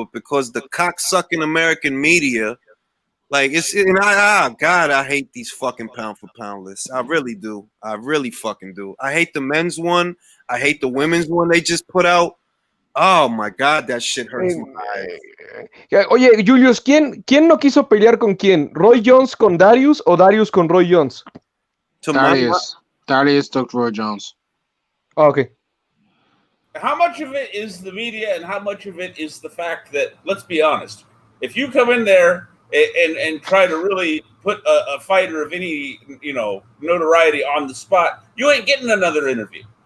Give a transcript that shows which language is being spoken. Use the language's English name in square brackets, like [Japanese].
[English] But because the cocksucking American media, God, I hate these fucking pound for pound lists. I really do. I really fucking do. I hate the men's one. I hate the women's one they just put out. Oh my God, that shit hurts my eyes. [Spanish] Oye, Julius, ¿quién no quiso pelear con quién? ¿Roy Jones con Darius o Darius con Roy Jones? [English] Darius took Roy Jones. Oh, okay. How much of it is the media and how much of it is the fact that, let's be honest, if you come in there and try to really put a fighter of any notoriety on the spot, you ain't getting another interview.